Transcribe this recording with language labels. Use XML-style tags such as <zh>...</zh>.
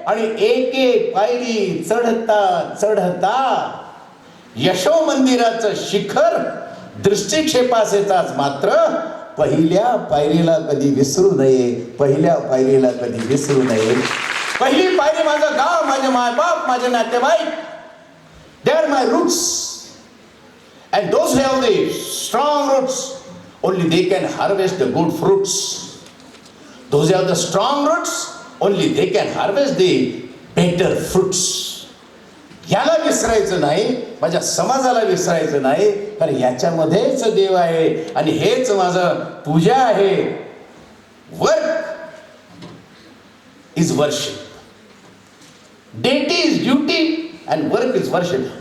<mr>आणि एक एक पायरी चढता चढता यशो मंदिराचं शिखर दृष्टिक्षेपासेचाच, मात्र पहिल्या पायरीला कधी विसरू नये. पहिल्या पायरीला कधी विसरू नये. पहिली पायरी माझं गाव, माझे मायबाप, माझे नातेवाईक.</mr> <en>They are my roots. And those have the strong roots, only they can harvest the good fruits. Those who have the strong roots, only they can harvest the better fruits.</en> <mr>याला विसरायचं नाही, माझ्या समाजाला विसरायचं नाही, कारण याच्यामध्येच देव आहे आणि हेच माझं पूजा आहे.</mr> <en>Work is worship, deity is duty and work is worship.</en>